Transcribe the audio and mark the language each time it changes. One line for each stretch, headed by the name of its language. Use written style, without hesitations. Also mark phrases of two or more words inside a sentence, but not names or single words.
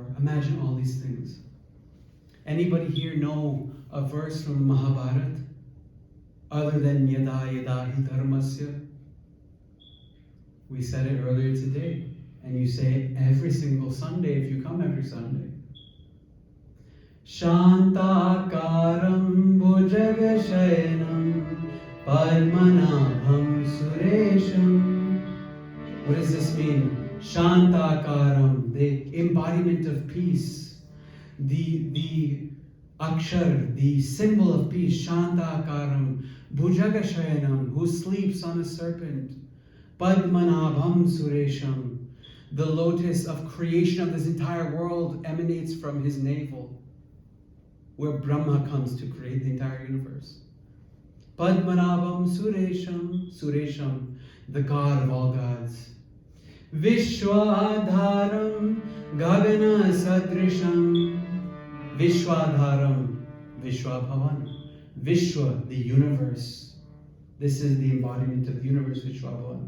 English: Imagine all these things. Anybody here know a verse from Mahabharata other than
Sanskrit: यदा यदा हि धर्मस्य?
English: We said it earlier today, and you say it every single Sunday if you come every Sunday.
Sanskrit: शान्ताकारं भुजगशयनं पद्मनाभं सुरेशम्.
English: What does this mean? Shantakaram, the embodiment of peace. The akshar, the symbol of peace.
Sanskrit: शान्ताकारं भुजगशयनं,
English: who sleeps on a serpent.
Sanskrit: Padmanabham suresham, the lotus of creation of this entire world emanates from his navel, where Brahma comes to create the entire universe. पद्मनाभं सुरेशम्, सुरेशम्,
English: the God of all gods.
Sanskrit: विश्वाधारं गगन सदृशं, विश्वाधारं, विश्वभावन, विश्व,
English: the universe. This is the embodiment of the universe, Vishwabhavan.